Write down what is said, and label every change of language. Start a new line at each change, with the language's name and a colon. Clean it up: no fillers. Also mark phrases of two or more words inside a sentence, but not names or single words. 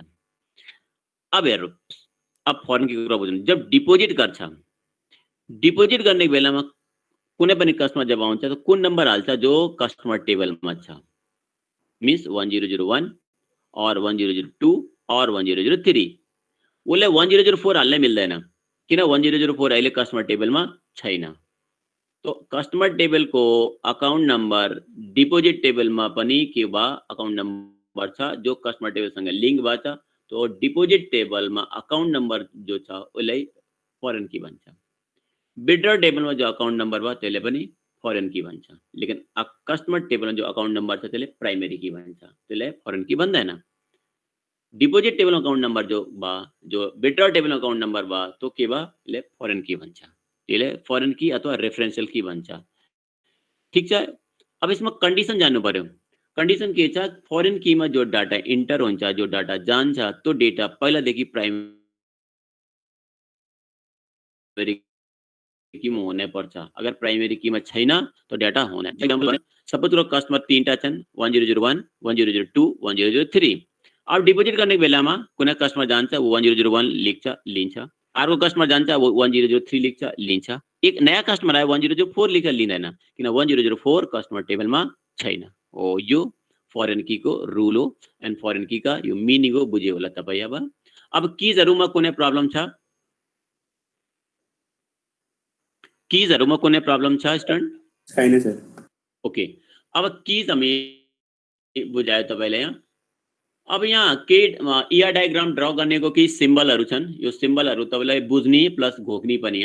Nepali: अब हेर्नु, अब
English: foreign key
Nepali: कुरा बुझ्नु, जब डिपोजिट गर्छ, डिपोजिट गर्ने बेलामा कुनै पनि कस्टमर जब आउँछ त कुन नम्बर हाल्छ जो
English: customer tableमा
Nepali: छ, मिन्स 1001 और 1002 और 1003। उसले 1004 हाल्नै मिल्दैन, किन 1004 अहिले
English: customer tableमा
Nepali: छैन। तो
English: customer table
Nepali: को
English: account number deposit table
Nepali: में पनि के बा
English: account number
Nepali: छ जो
English: customer table
Nepali: सँग लिंक बा छ। तो
English: deposit table
Nepali: में
English: account number
Nepali: जो छ उसलाई
English: foreign key
Nepali: भन्छ।
English: withdraw table
Nepali: में जो
English: account number
Nepali: बा त्यसले पनि
English: foreign key
Nepali: भन्छ, लेकिन
English: customer table
Nepali: में जो
English: account number
Nepali: छ त्यसले
English: primary key
Nepali: भन्छ, त्यसले
English: foreign key
Nepali: भन्दैन।
English: deposit table
Nepali: में
English: account number
Nepali: जो बा, जो
English: withdraw table
Nepali: में
English: account number
Nepali: बा तो के बा यसले
English: foreign key
Nepali: भन्छ, यसले
English: foreign key
Nepali: अथवा
English: referential key
Nepali: भन्छ। ठीक छ। अब यसमा कन्डिसन जान्नु पर्यो। कन्डिसन के छ,
English: foreign keyमा
Nepali: जो
English: data enter
Nepali: हुन्छ, जो डाटा जान्छ, त्यो डेटा पहिलादेखि
English: primary keyमा
Nepali: हुनै पर्छ। अगर
English: primary keyमा
Nepali: छैन तो डाटा हुँदैन।
English: example suppose
Nepali: करो कस्टमर तीनटा छन्, 1001, 1002, 1003। अब डिपोजिट गर्ने बेलामा कुनै कस्टमर जान्छ वो 1001 लेख्छ लिन्छ, अर्को कस्टमर जान्छ वो 1003 लेख्छ लिन्छ, एक नयाँ कस्टमर आयो 1004 लेख्छ लिँदैन, किन 1004
English: customer tableमा
Nepali: छैन। हो यो
English: foreign key
Nepali: को रुल हो एन्ड
English: foreign key
Nepali: का यो मिनिङ हो, बुझ्यो होला तपाई। अब कीजहरुमा कुनै प्रब्लम छ, कीजहरुमा कुनै प्रब्लम छ स्टुडेन्ट? छैन सर। ओके, अब कीज हामी बुझायो तपाईले यहाँ। अब यहाँ के
English: ER diagram
Nepali: ड्रा गर्नेको केही सिम्बलहरु छन्, यो सिम्बलहरु तपाईलाई बुझ्ने प्लस घोक्ने पनि।